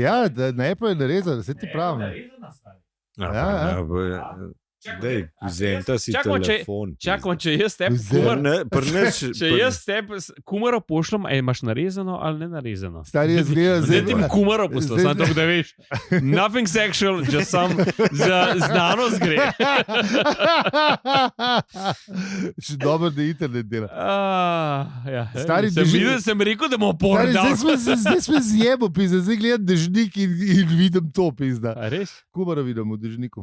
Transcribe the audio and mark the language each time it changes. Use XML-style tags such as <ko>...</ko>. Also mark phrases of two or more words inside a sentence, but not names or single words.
<sl>Ja, ne pa je narezan, se ti pravim. Narezana, stari. ja. Dej, vzemta si Čakaj, če- telefon. Čakaj, če jaz tebe Vzem. kumar, če jaz tebe kumaro pošljem, a imaš narezano ali ne narezano? Stari je zgleda, Zdaj ti bom kumaro poslal, zdaj- samo tako, da veš.</sl> <en>Nothing sexual, just</en> <sl>sam za znanost gre. Še dobro, da internet dela. Ja, Stari, sem, drži- videl, sem rekel, da bomo Stari, pordal. zdaj smo zjebo, pizda. Zdaj gledam dežnik in vidim to, pizda. A res? Kumara vidim v dežniku.</sl>